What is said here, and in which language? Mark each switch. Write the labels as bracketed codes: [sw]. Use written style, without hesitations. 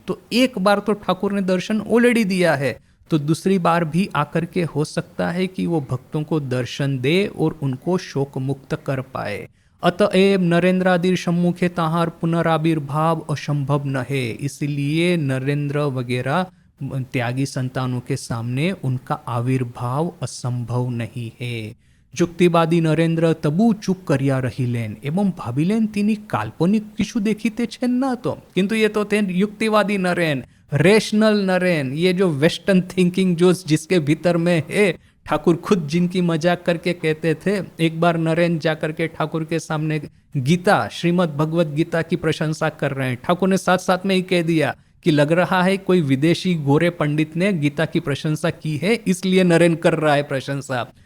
[hi] तो एक बार तो ठाकुर ने दर्शन ऑलरेडी दिया है, तो दूसरी बार भी आकर के हो सकता है कि वो भक्तों को दर्शन दे और उनको शोक मुक्त कर पाए। [bn] अतएव नरेंद्रादिर सम्मुखे ताहार पुनराविर्भाव असंभव न है, [hi] इसलिए नरेंद्र वगैरह त्यागी संतानों के सामने उनका आविर्भाव असंभव नहीं है। [bn] যুক্তিবাদী নরেন্দ্র তবু চুপ করিয়া রহিলেন এবং ভাবিলেন তিনি কাল্পনিক কিছু দেখিতেছেন না তো। [hi] কিন্তু ये तो थे युक्तिवादी नरेन, रेशनल नरेन, ये जो वेस्टर्न थिंकिंग जो जिसके भीतर में है। ठाकुर खुद जिनकी मजाक करके कहते थे, एक बार नरेन जाकर के ठाकुर के सामने गीता, श्रीमद् भगवत गीता की प्रशंसा कर रहे हैं। ठाकुर ने साथ साथ में ही कह दिया कि लग रहा है कोई विदेशी गोरे पंडित ने गीता की प्रशंसा की है, इसलिए नरेन कर रहा है प्रशंसा।